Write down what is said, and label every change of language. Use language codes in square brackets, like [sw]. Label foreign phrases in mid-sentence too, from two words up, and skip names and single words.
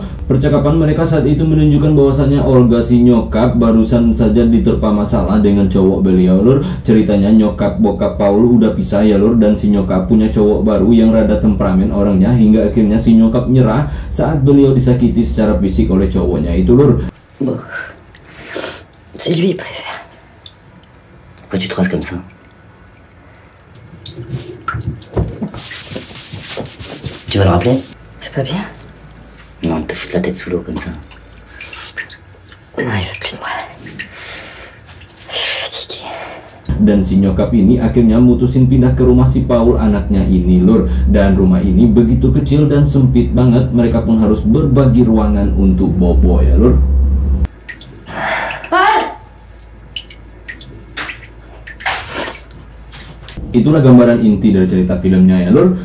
[id] Percakapan mereka saat itu menunjukkan bahwasannya Olga si nyokap barusan saja diterpa masalah dengan cowok beliau lur. Ceritanya nyokap bokap Paul udah pisah ya lur, dan si nyokap punya cowok baru yang rada temperamen orangnya, hingga akhirnya si nyokap nyerah saat beliau disakiti secara fisik oleh cowoknya itu lur. [fr] Bon, c'est lui, il préfère. Pourquoi tu te rases comme ça? Tu vas le rappeler? C'est pas bien? Non, de te foutre la tête sous l'eau comme ça. Non, il veut plus de moi. Je suis fatiguée. [id] Dan si nyokap ini akhirnya mutusin pindah ke rumah si Paul anaknya ini lur. Dan rumah ini begitu kecil dan sempit banget, mereka pun harus berbagi ruangan untuk bobo ya lur. Itulah gambaran inti dari cerita filmnya ya lur.